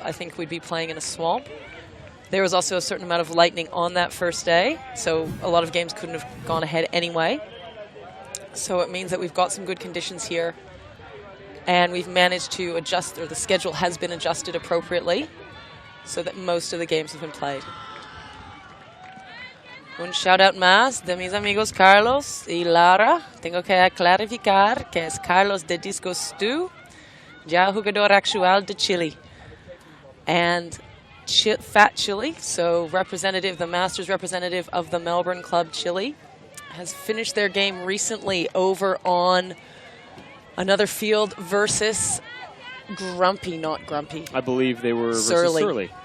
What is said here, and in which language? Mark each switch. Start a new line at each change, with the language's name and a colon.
English: I think we'd be playing in a swamp. There was also a certain amount of lightning on that first day, so a lot of games couldn't have gone ahead anyway. So it means that we've got some good conditions here, and we've managed to adjust, or the schedule has been adjusted appropriately, so that most of the games have been played.
Spanish: Un shout out más de mis amigos Carlos y Lara. Tengo que clarificar que es Carlos de Disco Stew, ya jugador actual de Chile.
English: And Fat Chile, so the Masters representative of the Melbourne Club Chile, has finished their game recently over on another field versus Grumpy, not Grumpy. I believe they were versus Surly.